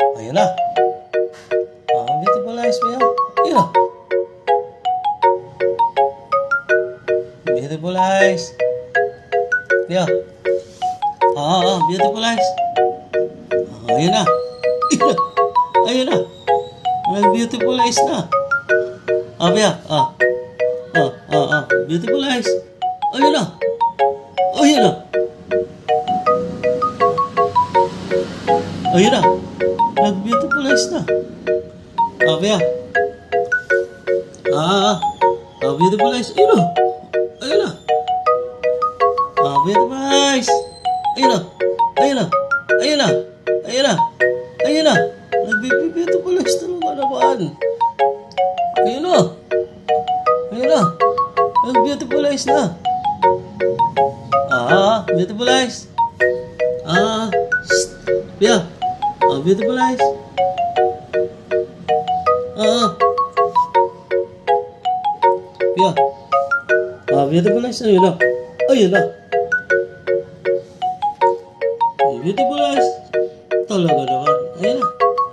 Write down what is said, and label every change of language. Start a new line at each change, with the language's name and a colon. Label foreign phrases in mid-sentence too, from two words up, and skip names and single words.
Filipino: Ayun na.
English: Beautiful eyes
Filipino: mo yan. Ayun na.
English: Beautiful eyes. Yeah. Beautiful eyes.
Filipino: Ayun na. Ayun na.
English: Beautiful eyes na. Biya. Beautiful eyes.
Filipino: Ayun na. Ayun na. Ayun na.
English: Beautiful eyes na. Biya. Beautiful eyes.
Filipino: Ayun na. Ayun na.
English: Beautiful eyes.
Filipino: Ayun na. Ayun na. Ayun na. Ayun na. Ayun na.
English: Beautiful eyes
Filipino: talaga naman. Ayun na. Ayun na.
English: Beautiful eyes na. Beautiful eyes. Biya. Beautiful eyes.
Filipino: Biya.
English: Beautiful eyes.
Filipino: Ayun na. Ayun na.
English: Beautiful eyes.
Filipino: Talaga naman. Ayun na.